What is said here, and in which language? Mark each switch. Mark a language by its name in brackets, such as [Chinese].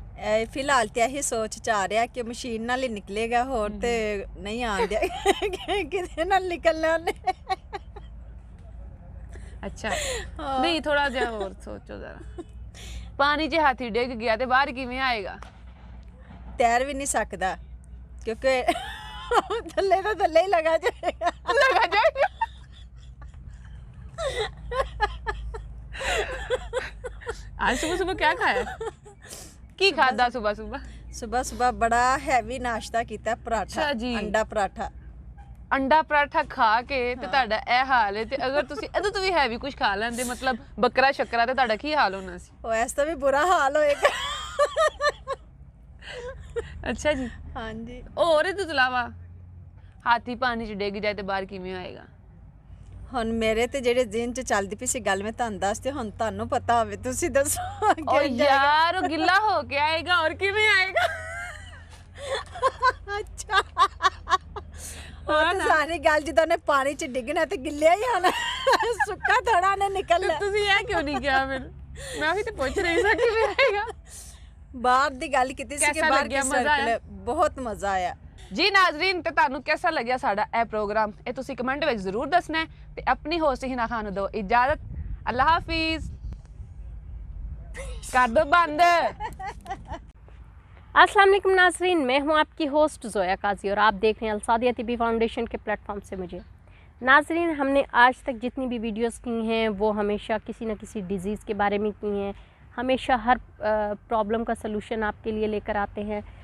[Punjabi] ਇਹ ਫਿਲਹਾਲ ਤੇ ਇਹੀ ਸੋਚ ਚ ਆ ਰਿਹਾ ਕਿ ਮਸ਼ੀਨ ਨਾਲ ਹੀ ਨਿਕਲੇਗਾ ਹੋਰ ਤੇ ਨਹੀਂ ਆਂਦਿਆ ਕਿਤੇ ਨਾਲ ਨਿਕਲਣਾ ਉਹਨੇ ਅੱਛਾ ਨਹੀਂ ਥੋੜਾ ਜਿਹਾ ਹੋਰ ਸੋਚੋ ਜ਼ਰਾ ਪਾਣੀ 'ਚ ਹਾਥੀ ਡਿੱਗ ਗਿਆ ਤੇ ਬਾਹਰ ਕਿਵੇਂ ਆਏਗਾ ਤੈਰ ਵੀ ਨਹੀਂ ਸਕਦਾ ਕਿਉਂਕਿ ਥੱਲੇ ਤਾਂ ਥੱਲੇ ਹੀ ਲਗਾ ਜਾਏਗਾ [Hindi] लगा जाएगा आज सुबह सुबह क्या खाया [Punjabi] की खादा [Hindi] सुबह सुबह सुबह सुबह बड़ा हैवी नाश्ता [Punjabi] ਕੀਤਾ ਪਰਾਠਾ ਅੱਛਾ ਜੀ। ਅੰਡਾ ਪਰਾਠਾ [Hindi] अंडा पराठा खा के [Punjabi] ਤੇ ਤੁਹਾਡਾ ਇਹ ਹਾਲ ਹੈ ਤੇ ਅਗਰ ਤੁਸੀਂ ਇਹਦੇ ਤੋਂ ਵੀ ਹੈਵੀ ਕੁਝ ਖਾ ਲੈਂਦੇ ਮਤਲਬ ਬੱਕਰਾ ਸ਼ੱਕਰਾ ਤੇ ਤੁਹਾਡਾ ਕੀ ਹਾਲ ਹੋਣਾ ਸੀ ਉਹ ਐਸ ਤਾਂ ਵੀ ਬੁਰਾ ਹਾਲ ਹੋਏਗਾ ਅੱਛਾ ਜੀ ਹਾਂਜੀ ਹੋਰ ਇਹਦੇ ਤੋਂ ਇਲਾਵਾ ਹਾਥੀ ਪਾਣੀ 'ਚ ਡਿੱਗ ਜਾਏ ਤੇ ਬਾਹਰ ਕਿਵੇਂ ਆਏਗਾ ਹੁਣ ਮੇਰੇ ਤੇ ਜਿਹੜੇ ਜ਼ਿਹਨ 'ਚ ਚੱਲਦੀ ਪਈ ਸੀ ਗੱਲ ਮੈਂ ਤੁਹਾਨੂੰ ਦੱਸਦੀ ਹੁਣ ਤੁਹਾਨੂੰ ਪਤਾ ਹੋਵੇ ਤੁਸੀਂ ਦੱਸੋ ਓ ਅੱਗੇ ਜਾ ਯਾਰ ਉਹ ਗਿੱਲਾ ਹੋ ਕੇ ਆਏਗਾ और ਕਿਵੇਂ ਆਏਗਾ ਅੱਛਾ ਉਹ ਤਾਂ ਸਾਰੀ ਗੱਲ ਜਿੱਦਾਂ ਨੇ ਪਾਣੀ 'ਚ ਡਿੱਗਣਾ ਤੇ ਗਿੱਲਿਆ ਹੀ ਆਣਾ ਸੁੱਕਾ ਥੋੜਾ ਨੇ ਨਿਕਲਣਾ ਤੁਸੀਂ ਇਹ ਕਿਉਂ ਨਹੀਂ ਕਿਹਾ ਫਿਰ ਮੈਂ ਉਹੀ ਤੇ ਪੁੱਛ ਰਹੀ ਸਾਂ ਕਿਵੇਂ ਆਏਗਾ ਬਾਹਰ ਦੀ ਗੱਲ ਕੀਤੀ ਸੀ ਕਿ ਕੈਸਾ ਬਾਹਰ ਲੱਗਿਆ? ਕਿਸ ਮਜ਼ਾ ਆਇਆ? ਸਰਕਲ ਬਹੁਤ ਮਜ਼ਾ ਆਇਆ ਜੀ ਨਾਜ਼ਰੀਨ ਤੇ ਤੁਹਾਨੂੰ ਕਿਹਦਾ ਲੱਗਿਆ ਸਾਡਾ ਇਹ ਪ੍ਰੋਗਰਾਮ ਇਹ ਤੁਸੀਂ ਕਮੈਂਟ ਵਿੱਚ ਜ਼ਰੂਰ ਦੱਸਣਾ ਹੈ ਤੇ ਆਪਣੀ ਹੋਸਟ ਹਿਨਾ ਖਾਨ ਨੂੰ ਦਿਓ ਇਜਾਜ਼ਤ ਅੱਲਾ ਹਾਫਿਜ਼ [Hindi] कर दो बंद अस्सलाम वालेकुम नाज़रीन, मैं हूं आपकी होस्ट ज़ोया काजी और आप देख रहे हैं अलसादिया तिबी फाउंडेशन के प्लेटफॉर्म से मुझे। नाज़रीन, हमने आज तक जितनी भी वीडियोस की हैं वो हमेशा किसी न किसी डिज़ीज़ के बारे में की हैं, हमेशा हर प्रॉब्लम का सलूशन आपके लिए लेकर आते हैं।